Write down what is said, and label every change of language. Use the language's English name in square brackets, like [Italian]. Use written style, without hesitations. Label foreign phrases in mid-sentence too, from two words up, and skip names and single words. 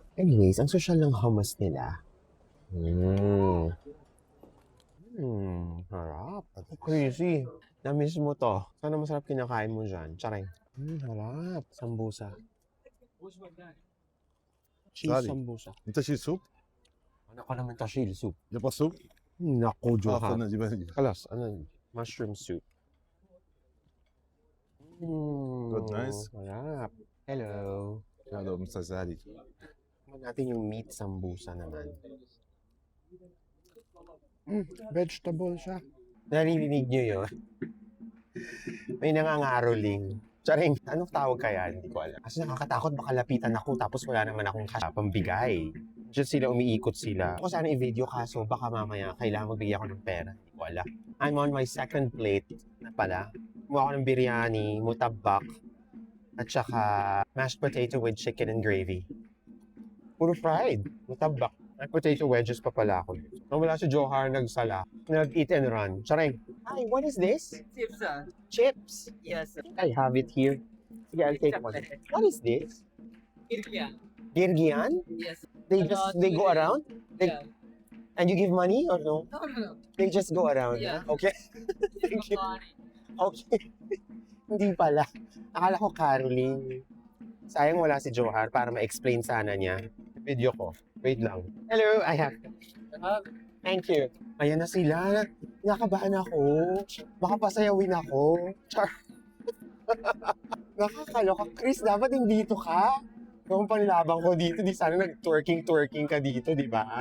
[Filipino] Anyways, ang social ng hummus nila. Harap. Crazy. Na-miss mo to. Sana masarap kinakain mo dyan. Charing. Harap. Sambusa. Cheese [English] Sorry. [Filipino] sambusa. [Arabic] انت شيل سوب؟ [Filipino] Ano ka naman tashil soup? [Arabic] يبغى سوب؟ [Filipino] Nako, Joha. [Arabic] انا جيبها. [Filipino] Kalas, ano? [English] Mushroom soup. Good, nice. [Filipino] Harap. Hello. [Arabic] هذا مستر زاري. [Filipino] Tignan natin yung meat sambusa naman. Vegetable siya. Narinig niyo yun? May nangangaroling. Charing, anong tawag kaya? Hindi ko alam. Kasi nakakatakot, baka lapitan ako tapos wala naman akong pambigay. Just sila, umiikot sila. Ako sana i-video kaso baka mamaya kailangan magbigay ako ng pera. Hindi ko alam. [English] I'm on my second plate [Filipino] na pala. Kumuha ako ng biryani, mutabak, at saka [English] mashed potato with chicken and gravy. [Filipino] Puro fried. Mutabak. May [English] potato wedges [Filipino] pa pala ako. Nung wala si Johar, nagsala. Nag-eat and run. Charing. [English] Hi, what is this? Chips, Chips. yes. I have it here. Sige, I'll take one. What is this? Kirkia, Girgian? yes. They go around? Yeah. And you give money or no? No. They just go around. Yeah. Okay. Thank you. [Filipino] Okay. Hindi pala. Akala ko caroling. Sayang wala si Johar para ma-explain sana niya. Video ko. Wait lang. [English] Hello, I have. Thank you. [Filipino] Ayan na sila. Nakabahan ako. Baka pasayawin ako. Char. Nakakaloka. Chris, dapat dito ka. Kung panilabang ko dito, di sana nag-twerking ka dito, di ba?